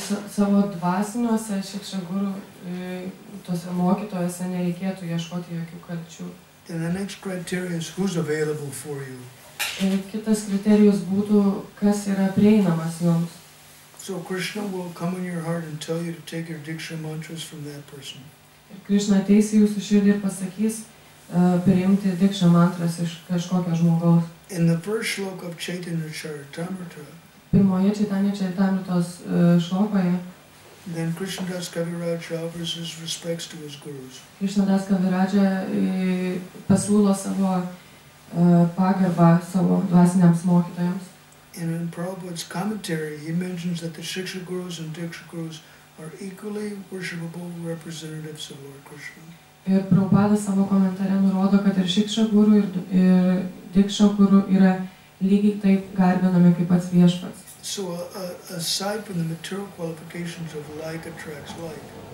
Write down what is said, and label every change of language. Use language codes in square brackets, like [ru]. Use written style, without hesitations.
[lt] Savo dvasiniuose Shiksha guru tuose mokytojuose nereikėtų ieškoti jokių kalčių. [en] And the next criteria is who's available for you. [lt] Kitas kriterijus būtų, kas yra prieinamas jums. [en] So Krishna will come in your heart and tell you to take your Diksha mantras from that person. [lt] Krishna ateis į jūsų širdį ir pasakys priimti Diksha mantras iš kažkokio žmogaus. [en] In the first shloka of Chaitanya Charitamrita, [lt] pirmoje Chaitanya Charitamritos šlokoje, [en] then Krishnadas Kaviraj offers his respects to his gurus. [lt] Krishnadas Kaviraj pasiūlo savo pagarbą savo dvasiniams mokytojams. [en] And in Prabhupada's commentary, he mentions that the Shiksha gurus and Diksha gurus are equally worshipable representatives of Lord Krishna. [lt] Ir Prabhupada savo komentare nurodo, kad ir Šiksha Guru ir Diksha Guru yra lygiai taip garbinami kaip pats viešpats. [en] So aside from the material qualifications of like attracts like.